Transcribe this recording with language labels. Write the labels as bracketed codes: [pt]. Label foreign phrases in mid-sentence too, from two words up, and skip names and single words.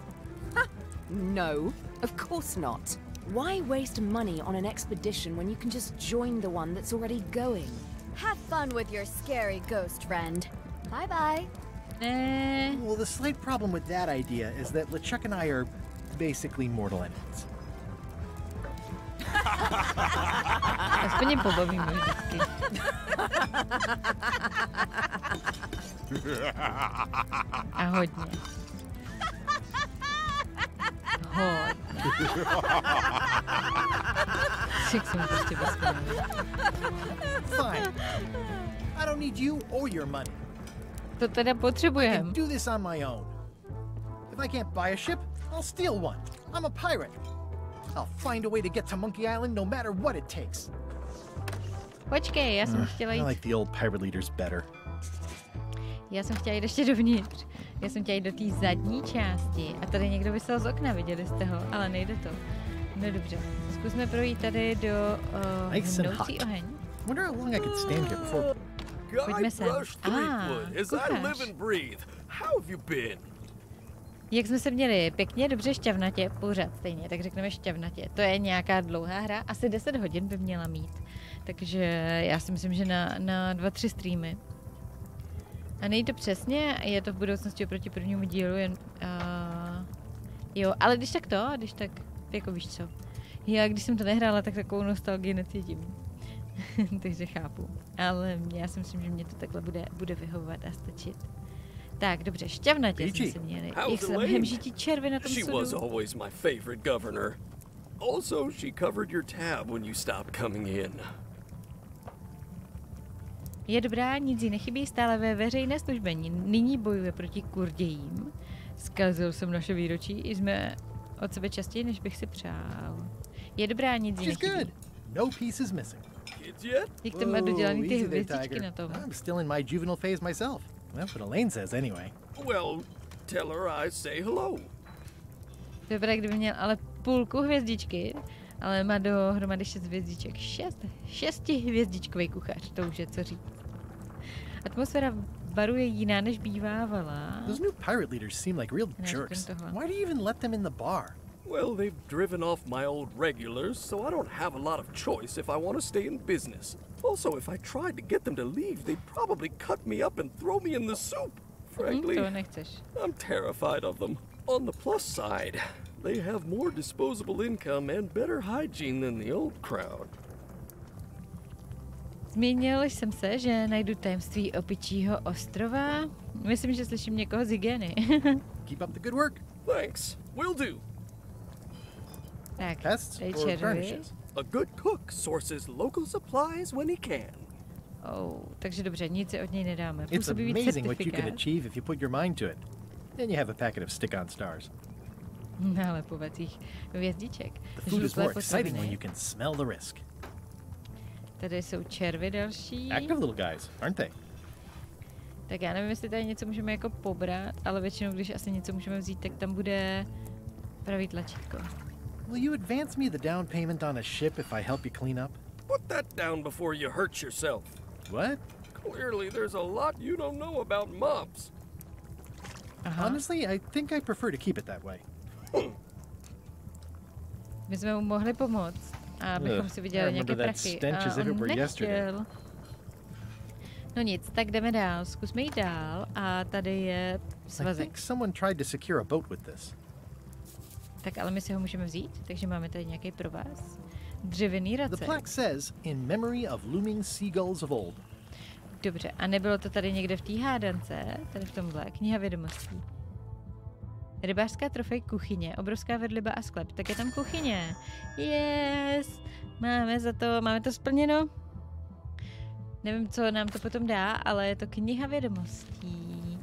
[en] No, of course not. Why waste money on an expedition when you can just join the one that's already going? Have fun with your scary ghost friend. Bye-bye. Well, the slight problem with that idea is that LeChuck and I are basically mortal enemies. [cs] Aspoň je pobavíme vždycky. A hodně. [en] Fine. I don't need you or your money. [cs] To teda potřebujeme. [en] I can do this on my own. If I can't buy a ship, I'll steal one. I'm a pirate. I'll find a way to get to Monkey Island no matter what it takes. [cs] Počkej, já jsem chtěla jít. [en] I like the old pirate leaders better. [cs] Já jsem chtěla jít ještě dovnitř. Já jsem chtěla jít do té zadní části. A tady někdo vysel z okna, viděli jste ho, ale nejde to. No dobře, zkusme projít tady do hnoucí oheň. [en] Wonder how long I could stand here before. [cs] Pojďme sem. Jak jsme se měli pěkně, dobře, šťavnatě, pořád stejně, tak řekneme šťavnatě. To je nějaká dlouhá hra, asi 10 hodin by měla mít. Takže já si myslím, že na 2-3 streamy. A nejde to přesně, je to v budoucnosti oproti prvnímu dílu, jen... jo, ale když tak, jako víš co. Já když jsem to nehrála, tak takovou nostalgii necítím. Takže chápu. Ale já si myslím, že mě to takhle bude vyhovovat a stačit. Tak, dobře, šťavnatě jsme si měli. Jak se tam hemžití červy na tom sudu. [en] She was always my favorite governor. Also, she covered your tab when you stopped coming in. [cs] Je dobrá, nic jí nechybí, stále ve veřejné službě. Nyní bojuje proti kurdějím. Zkazil jsem naše výročí, i jsme od sebe častěji, než bych si přál. Je dobrá, nic jí nechybí. [en] No piece is missing. [cs] Jak tam má dodělaný ty hvězdičky na tom. [en] I'm still in my juvenile phase myself. That's what Elaine says anyway. Well, tell her I say hello. [cs] Dobrá, kdyby měl ale půlku hvězdičky, ale má dohromady 6 hvězdiček. 6 hvězdičkový kuchař, to už je co říct. Atmosféra baru je jiná, než bývávala. [en] Those new pirate leaders seem like real jerks. Why do you even let them in the bar? Well, they've driven off my old regulars, so I don't have a lot of choice if I want to stay in business. Also, if I tried to get them to leave, they'd probably cut me up and throw me in the soup. Frankly, I'm terrified of them. On the plus side, they have more disposable income and better hygiene than the old crowd. [cs] Zmínil jsem se, že najdu tajemství opičího ostrova. Myslím, že slyším někoho z hygieny. [en] Keep up the good work. Thanks. Will do. [cs] Tak, [en] Pests [cs] tady [en] or [cs] červy. [en] garnishes? A good cook sources local supplies when he can. [cs] Oh, takže dobře, nic si od něj nedáme. [en] It's [cs] Působí víc [en] amazing what you can [cs] certifikát. [en] achieve if you put your mind to it. Then you have a packet of stick-on stars. [cs] Nálepovacích hvězdiček. [en] The food is [cs] Žluté [en] more exciting when [cs] potraviny. [en] you can smell the risk. [cs] Tady jsou červy další. [en] Active little guys, aren't they? [cs] Tak já nevím, jestli tady něco můžeme jako pobrat, ale většinou, když asi něco můžeme vzít, tak tam bude pravý tlačítko. [en] Will you advance me the down payment on a ship if I help you clean up? Put that down before you hurt yourself. What? Clearly, there's a lot you don't know about mobs. Aha. Honestly, I think I prefer to keep it that way. [cs] My jsme mu mohli pomoct, abychom si vydělali [en] I [cs] nějaké [en] remember that [cs] prachy. [en] stench as [cs] A [en] if it [cs] on [en] were yesterday. [cs] nechtěl. No nic, tak jdeme dál. Zkusme jít dál a tady je [en] I [cs] svazek. [en] think someone tried to secure a boat with this. [cs] Tak ale my si ho můžeme vzít, takže máme tady nějaký provaz. Dřevěný [en] The race. plaque says, in memory of looming seagulls of old. [cs] Dobře, a nebylo to tady někde v té hádance, tady v tomhle, kniha vědomostí. Rybářská trofej kuchyně, obrovská vedliba a sklep, tak je tam kuchyně. Yes! Máme to splněno. Nevím, co nám to potom dá, ale je to kniha vědomostí.